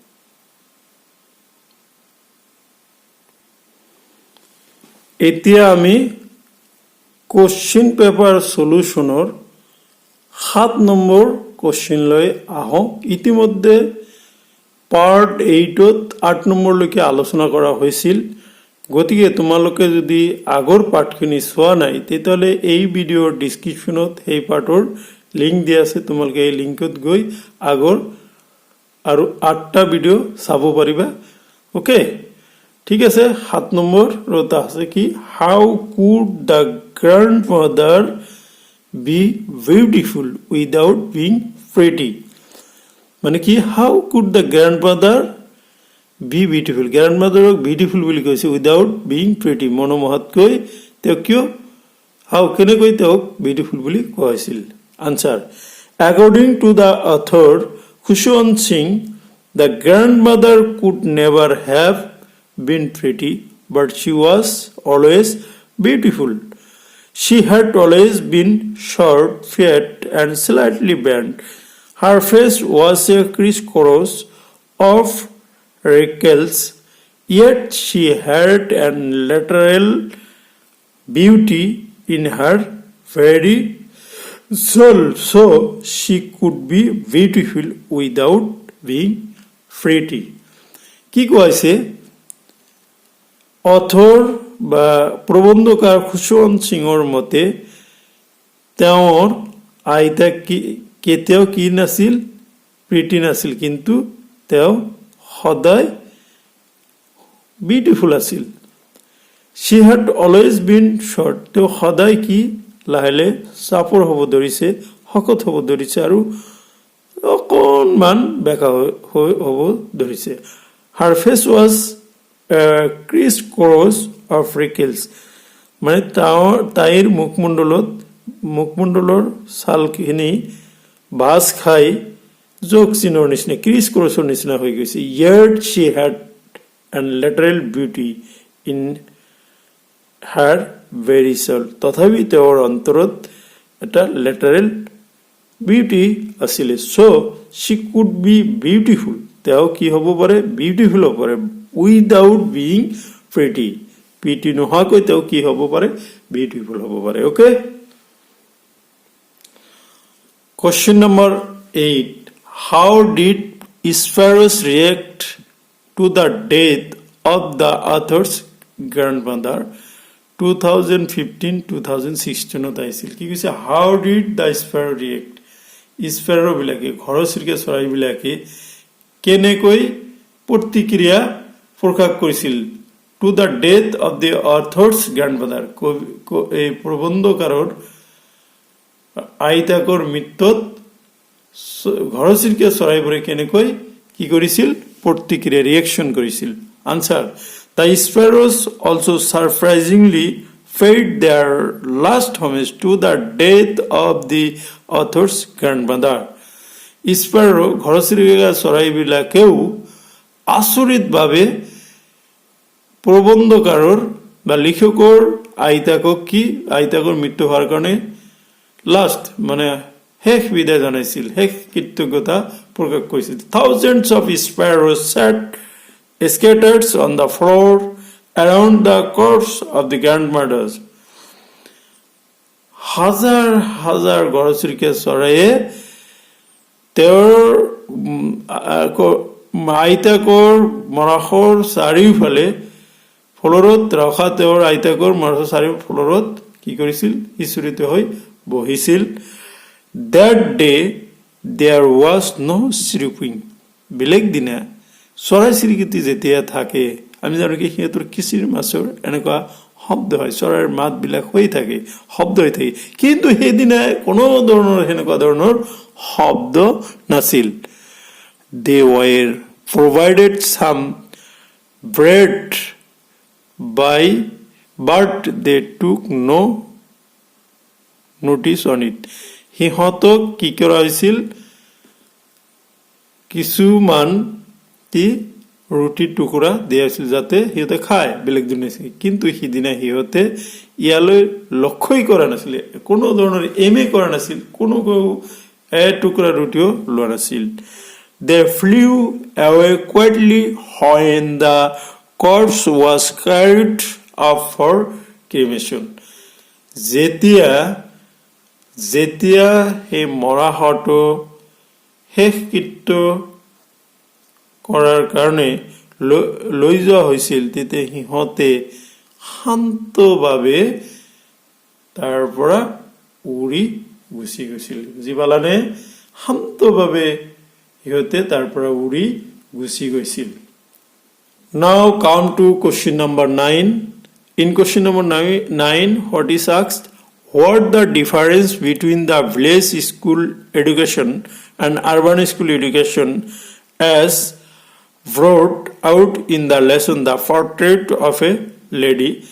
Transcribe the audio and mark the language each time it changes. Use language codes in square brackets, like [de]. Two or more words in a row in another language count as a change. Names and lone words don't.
[as] এতিয়া আমি [en] question paper solution [as] 7 নম্বৰ কোশ্চেন লৈ আহো ইতিমধ্যে পাৰ্ট 8ত 8 নম্বৰ লৈকে আলোচনা কৰা হৈছিল গতিকে তোমালোকে যদি আগৰ পাঠখিনি চোৱা নাই তেতিয়ালে এই ভিডিওৰ ডেসক্ৰিপচনত এই পাৰ্টৰ লিংক দিয়া আছে তোমালোকে এই লিংকত গৈ আগৰ আৰু 8টা ভিডিও চাব পাৰিবা ওকে ঠিক আছে 7 নম্বৰ ৰতা আছে কি [en] how could the grandmother be beautiful without being pretty [as] মানে কি [en] how could the grandmother be beautiful [as] গ্র্যান্ডমাদারক বিউটিফুল বুলি কৈছে [en] without being pretty [as] মনোমোহাতকৈ তেওঁ কিয় হাউ কেনেকৈ তেওঁক বিউটিফুল বুলি কৈছিল আনসার [en] according to the author Khushwant Singh the grandmother could never have been pretty but she was always beautiful. She had always been short, fat and slightly bent. Her face was a criss-cross of wrinkles, yet she had a lateral beauty in her very soul, so she could be beautiful without being pretty. [as] কি কৈছে অথৰ বা প্ৰবন্ধকাৰ খুশৱন্ত সিংৰ মতে তেওঁৰ আইতা কেতিয়াও কি নাছিল প্ৰিটি নাছিল কিন্তু তেওঁ সদায় বিউটিফুল আছিল [en] she had always been short [as] তেওঁ সদায় কি লাহেলে চাপৰ হ'ব ধৰিছে শকত হ'ব ধৰিছে আৰু অকণমান বেকা হ'ব ধৰিছে [en] her face was criss-cross of wrinkles [as] মানে তাইৰ মুখমণ্ডলৰ ছালখিনি বাছ খাই জোক চিনৰ নিচিনা ক্ৰিছ ক্ৰছৰ নিচিনা হৈ গৈছে [en] yet she had a lateral beauty in her very soul [as] তথাপি তেওঁৰ অন্তৰত এটা [en] lateral beauty [as] আছিলে [en] so she could be beautiful [as] তেওঁ কি হ'ব পাৰে বিউটিফুল হ'ব পাৰে [en] without being pretty pretty [as] নোহোৱাকৈ তেওঁ কি হ'ব পাৰে বিউটিফুল হ'ব পাৰে ওকে [en] question number 8 how did sparrows react to the death of the author's grandmother [as] 2015-2016 আহিছিল কি কৈছে [en] how did the sparrow react [as] sparrow বিলাকে ঘৰচিৰিকা চৰাই বিলাকে কেনেকৈ প্ৰতিক্ৰিয়া প্ৰকাশ কৰিছিল [en] to the death of the author's grandmother [as] এই প্ৰবন্ধকাৰৰ আইতাকৰ মৃত্যুত ঘৰচিৰিকা চৰাইবোৰে কেনেকৈ কি কৰিছিল প্ৰতিক্ৰিয়া ৰিএকশন কৰিছিল আনসার [en] the sparrows also surprisingly paid their last homage to the death of the author's grandmother [as] sparrow ঘৰচিৰিকা চৰাইবিলাকেও আচৰিতভাৱে প্ৰবন্ধকাৰৰ বা লিখকৰ আইতাকৰ মৃত্যু হোৱাৰ কাৰণে লাষ্ট মানে শেষ বিদায় জনাইছিল, শেষ কৃতজ্ঞতা প্ৰকাশ কৰিছিল। [en] Thousands of sparrows sat scattered on the floor around the corpse of the grandmothers. [as] হাজাৰ হাজাৰ ঘৰচিৰিকা চৰাইয়ে তেওঁৰ আইতাকৰ মৰাশৰ চাৰিওফালে ফ্ল'ৰত ৰখা তেওঁৰ আইতাকৰ মৰাশৰ চাৰিও ফ্ল'ৰত কি কৰিছিল? সিঁচৰিত হৈ বহিছিল। [en] That day there was no chirping. [as] বেলেগ দিনা চৰাই চিৰিকটি যেতিয়া থাকে, আমি জানো কি সিহঁতৰ কিচিৰ মাছৰ এনেকুৱা শব্দ হয়, চৰাইৰ মাতবিলাক হৈ থাকে, শব্দ হৈ থাকে, কিন্তু সেইদিনা কোনো ধৰণৰ সেনেকুৱা ধৰণৰ শব্দ নাছিল। [en] They were provided some bread but they took no notice on it. [as] সিহঁতক কি কৰা হৈছিল? কিছুমান ৰুটিৰ টুকুৰা দিয়া হৈছিল যাতে সিহঁতে খায়, বেলেগ দিন নাছিল। কিন্তু সিদিনা সিহঁতে ইয়ালৈ লক্ষ্যই কৰা নাছিল, কোনো ধৰণৰ এমে কৰা নাছিল, কোনো এটুকুৰা ৰুটিও লোৱা নাছিল। [en] They flew away quietly when the corpse was carried up for cremation. [as] যেতিয়া সেই মৰাশটো শেষকৃত্য কৰাৰ কাৰণে লৈ যোৱা হৈছিল, তেতিয়া সিহঁতে শান্তভাৱে তাৰ পৰা উৰি গুচি গৈছিল। বুজি পালানে? শান্তভাৱে সিহঁতে তাৰ পৰা উৰি গুচি গৈছিল। [en] Now come to question number 9. In question number 9, what is asked? What the difference between the village school education and urban school education as brought out in the lesson The Portrait of a Lady?